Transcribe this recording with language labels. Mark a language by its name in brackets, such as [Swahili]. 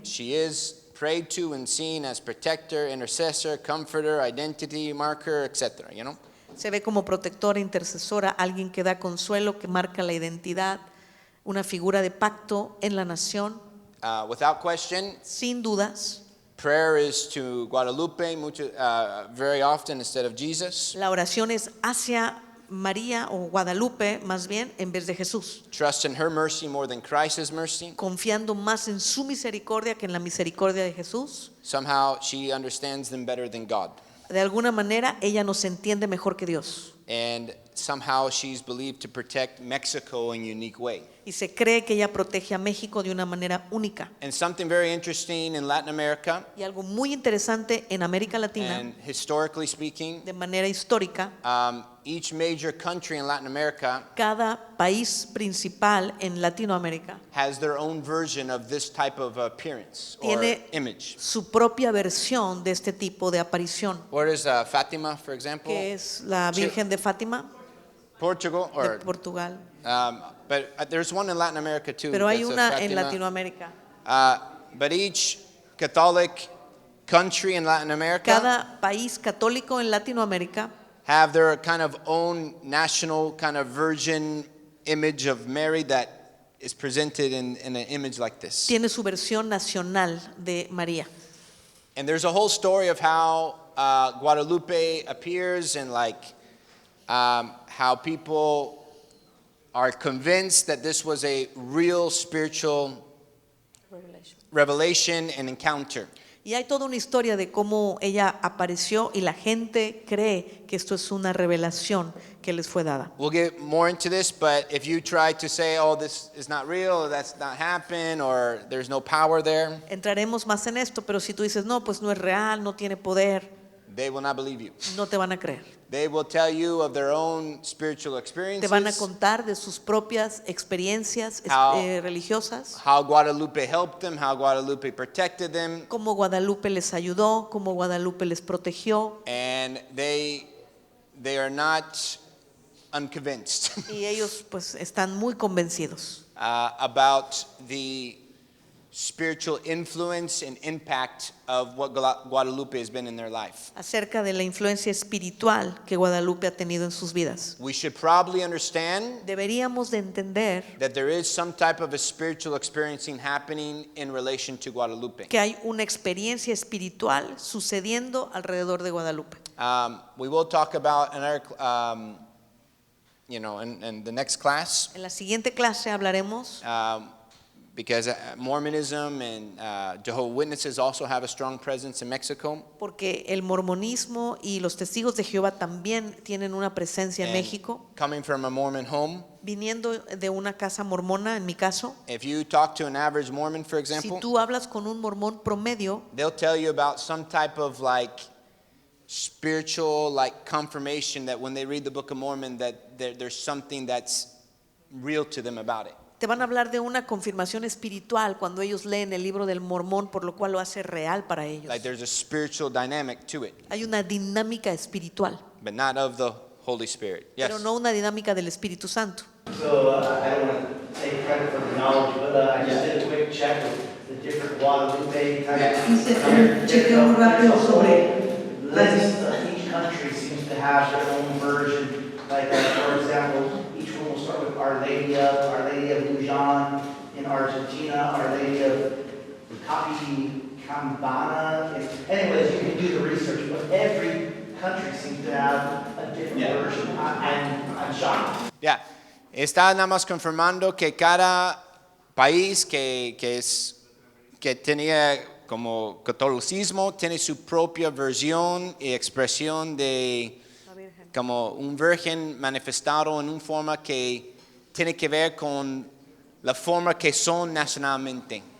[English] She is prayed to and seen as protector, intercessor, comforter, identity marker, etc. [Spanish] Se ve como protectora, intercesora, alguien que da consuelo, que marca la identidad, una figura de pacto en la nación. [English] Without question, [Spanish] Sin dudas, [English] prayer is to Guadalupe very often instead of Jesus. [Spanish] la oración es hacia María o Guadalupe más bien en vez de Jesús, [English] Trust in her mercy more than Christ's mercy. [Spanish] confiando más en su misericordia que en la misericordia de Jesús. [English] Somehow she understands them better than God. [Spanish] De alguna manera ella nos entiende mejor que Dios. [English] And somehow she's believed to protect Mexico in a unique way. [Spanish] Y se cree que ella protege a México de una manera única. [English] And something very interesting in Latin America, [Spanish] Y algo muy interesante en América Latina, [English] and historically speaking, [Spanish] de manera histórica, [English] each major country in Latin America [Spanish] cada país principal en Latinoamérica [English] has their own version of this type of appearance or [Spanish] tiene [English] image. [Spanish] su propia versión de este tipo de aparición, [English] What is Fatima, for example? [Spanish] que es la Virgen de Fátima [English] Portugal, [Spanish] de [English] or [Spanish] Portugal. [English] but there's one in Latin America too. [Spanish] Pero hay [English] that's a [Spanish] una en [English] Fatima. [Spanish] Latinoamérica. [English] But each Catholic country in Latin America [Spanish] Cada país católico en Latinoamérica [English] have their kind of own national kind of virgin image of Mary that is presented in an image like this. [Spanish] tiene su versión nacional de María. [English] And there's a whole story of how Guadalupe appears and how people are convinced that this was a real spiritual revelation and encounter. [Spanish] Y hay toda una historia de cómo ella apareció y la gente cree que esto es una revelación que les fue dada. [English] We'll get more into this, but if you try to say, oh, this is not real, or that's not happened, or there's no power there, [Spanish] Entraremos más en esto, pero si tú dices, no, pues no es real, no tiene poder, [English] they will not believe you. [Spanish] no te van a creer. [English] They will tell you of their own spiritual [Spanish] Te van a [English] experiences, [Spanish] contar de sus propias experiencias [English] How- [Spanish] religiosas, [English] how Guadalupe helped them, how Guadalupe protected them, [Spanish] cómo Guadalupe les ayudó, cómo Guadalupe les protegió. [English] and they are not unconvinced [Spanish] Y ellos pues están muy convencidos [English] about the spiritual influence and impact of what Guadalupe has been in their life. [Spanish] acerca de la influencia espiritual que Guadalupe ha tenido en sus vidas. [English] We should probably understand [Spanish] Deberíamos de entender [English] that there is some type of a spiritual experiencing happening in relation to Guadalupe. [Spanish] que hay una experiencia espiritual sucediendo alrededor de Guadalupe. [English] We will talk about another, in the next class, [Spanish] En la siguiente clase hablaremos [English] because Mormonism and Jehovah's Witnesses also have a strong presence in Mexico. [Spanish] porque el mormonismo y los testigos de Jehová también tienen una presencia en [English] And [Spanish] México. [English] coming from a Mormon home, [Spanish] Viniendo de una casa mormona, en mi caso, [English] if you talk to an average Mormon, for [Spanish] si [English] example, [Spanish] tú hablas con un mormón promedio, [English] they'll tell you about some type of spiritual confirmation that when they read the Book of Mormon that there's something that's real to them about it. [Spanish] te van a hablar de una confirmación espiritual cuando ellos leen el libro del Mormón, por lo cual lo hace real para ellos. [English] Like there's a spiritual dynamic to it, [Spanish] Hay una dinámica espiritual, [English] but not of the Holy Spirit. Yes. [Spanish] pero no una dinámica del Espíritu Santo. [English] So I don't want to take credit for the knowledge, but I just did a quick check of the different Guadalupe types. [Spanish] Hice un chequeo muy rápido sobre [English] List of each country seems to have their own version. Like, for example, each one will start with Our Lady of Luján in Argentina, Our Lady of Copacabana. Anyways, you can do the research, but every country seems to have a different version. I'm shocked. [Spanish] Ya, está nada más confirmando que cada país que tenía como catolicismo tiene su propia versión y expresión de como un virgen manifestado en una forma que tiene que ver con la forma que son nacionalmente.